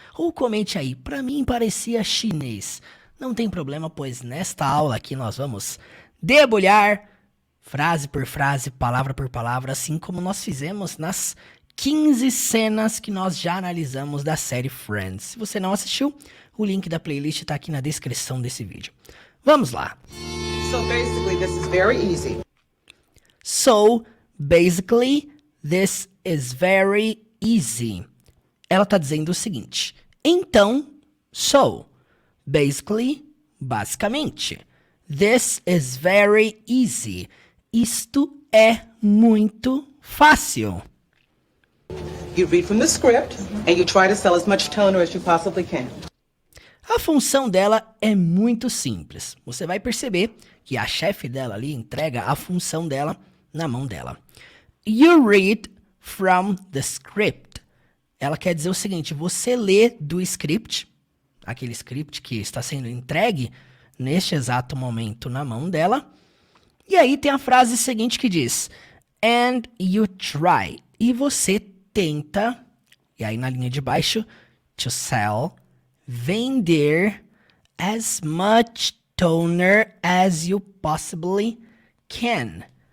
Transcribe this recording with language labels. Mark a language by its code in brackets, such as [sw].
[pt] Ou comente aí, pra mim parecia chinês. Não tem problema, pois nesta aula aqui nós vamos debulhar frase por frase, palavra por palavra, assim como nós fizemos nas 15 cenas que nós já analisamos da série Friends. Se você não assistiu, o link da playlist está aqui na descrição desse vídeo. Vamos lá. [en] So basically, this is very easy. So, basically, this is very easy. [pt] Ela está dizendo o seguinte. Então, [en] so, basically, [pt] basicamente. [en] This is very easy. [pt] Isto é muito fácil. [en] You read from the script, and you try to sell as much toner as you possibly can. [pt] A função dela é muito simples. Você vai perceber que a chefe dela ali entrega a função dela na mão dela. [en] You read from the script. [pt] Ela quer dizer o seguinte, você lê do script, aquele script que está sendo entregue neste exato momento na mão dela. E aí tem a frase seguinte que diz, [en] and you try. [pt] E você tenta, e aí na linha de baixo, [en] to sell, [pt] vender [en] as much toner as you possibly can.